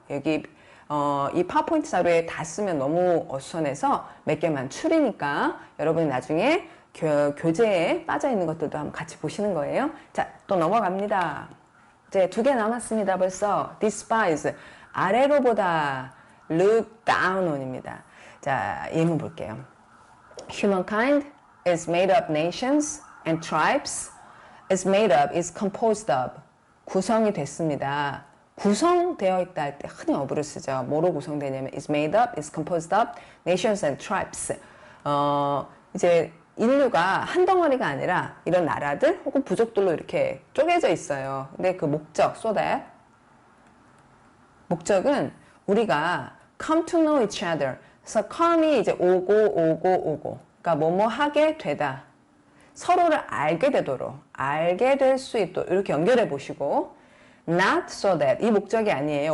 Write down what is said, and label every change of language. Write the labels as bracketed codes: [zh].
[ko] 여기 이 파워포인트 자료에 다 쓰면 너무 어수선해서 몇 개만 추리니까 여러분이 나중에 교재에 빠져 있는 것들도 한번 같이 보시는 거예요. 자, 또 넘어갑니다. 이제 2개 남았습니다. 벌써 despise, 아래로 보다, [en] look down on [ko] 입니다. 자, 예문 볼게요. [en] Humankind is made of nations and tribes. is made of, is composed of. [ko] 구성이 됐습니다. 구성되어 있다 할 때 흔히 어부를 쓰죠. 뭐로 구성되냐면 [en] is made up, is composed of nations and tribes. [ko] 이제 인류가 한 덩어리가 아니라 이런 나라들 혹은 부족들로 이렇게 쪼개져 있어요. 근데 그 목적, [en] so that [ko] 목적은 우리가 [en] come to know each other. [ko] 그래서 come이 이제 오고. 그러니까 뭐뭐 하게 되다. 서로를 알게 되도록, 알게 될 수 있도록 이렇게 연결해 보시고, [en] not so that [ko] 이 목적이 아니에요.